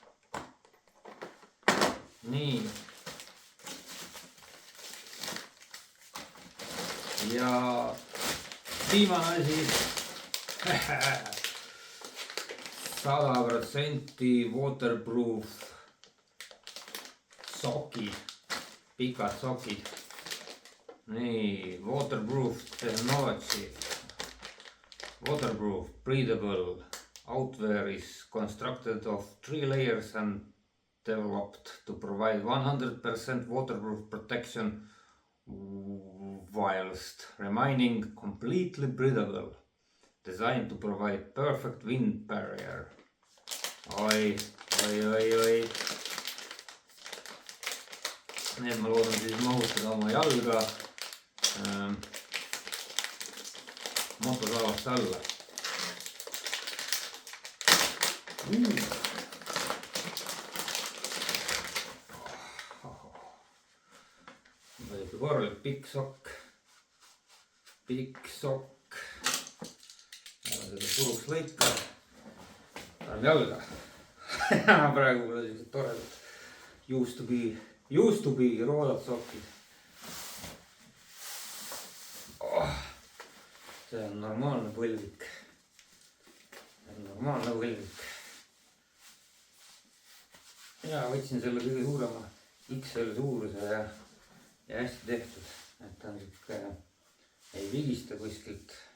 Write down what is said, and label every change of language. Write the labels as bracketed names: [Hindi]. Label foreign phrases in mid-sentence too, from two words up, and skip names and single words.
[Estonian] Nii. Ja viimane asi. 100% waterproof sokid, pikad sokid. Nii, [English] waterproof technology. Waterproof, breathable outwear is constructed of 3 layers and developed to provide 100% waterproof protection whilst remaining completely breathable. Designed to provide perfect wind barrier. [Estonian] Oi. Need ma loodan siis mahutada oma jalga motosalvast alla. Korralik pikk sokk. Ära seda puruks lõika. pannud jalga. praegu mul on siuksed toredad [English] used to be [Estonian] roodad sokid. see on normaalne põlvik. ja võtsin selle kõige suurema XL suuruse ja hästi tehtud, et ta on siuke, ei vigista kuskilt.